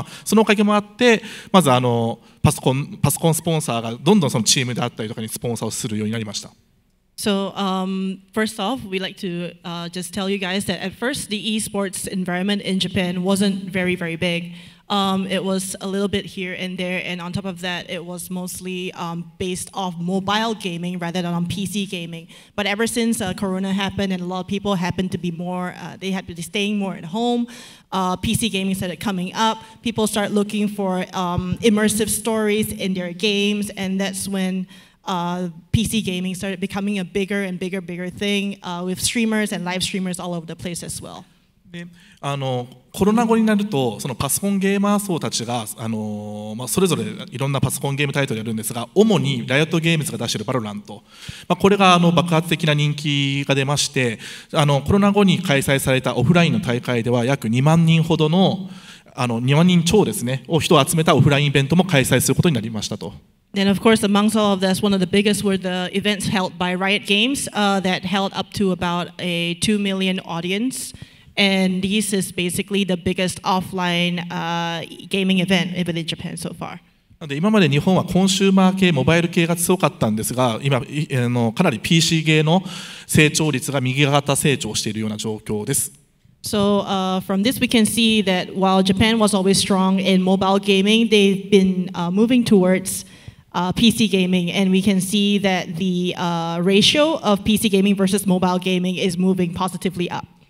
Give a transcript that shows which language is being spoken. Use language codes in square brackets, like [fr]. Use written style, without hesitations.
[ja] そのおかげもあって、まずパソコンスポンサーがどんどんそのチームであったりとかにスポンサーをするようになりました。 [en] So first off, we'd like to just tell you guys that at first the esports environment in Japan wasn't very, very big. It was a little bit here and there, and on top of that, it was mostly based off mobile gaming rather than on PC gaming. But ever since Corona happened and a lot of people happened to be more, they had to be staying more at home, PC gaming started coming up. People start looking for immersive stories in their games, and that's when PC gaming started becoming a bigger and bigger thing with streamers and live streamers all over the place as well. [ja] でコロナ後になるとそのパソコンゲーマー層たちが、それぞれいろんなパソコンゲームタイトルやるんですが、主にライオットゲームズが出しているバロラント、これが爆発的な人気が出まして、コロナ後に開催されたオフラインの大会では約2万人ほどの2万人超ですねを人を集めたオフラインイベントも開催することになりましたと。 [en] Then, of course, amongst all of this, one of the biggest were the events held by Riot Games that held up to about a 2 million audience. And this is basically the biggest offline gaming event within Japan so far. [ja] 今まで日本はコンシューマー系、モバイル系が強かったんですが、今かなり PC 系の成長率が右肩成長しているような状況です。 [en] So from this we can see that while Japan was always strong in mobile gaming, they've been moving towards PC gaming, and we can see that the ratio of PC gaming versus mobile gaming is moving positively up.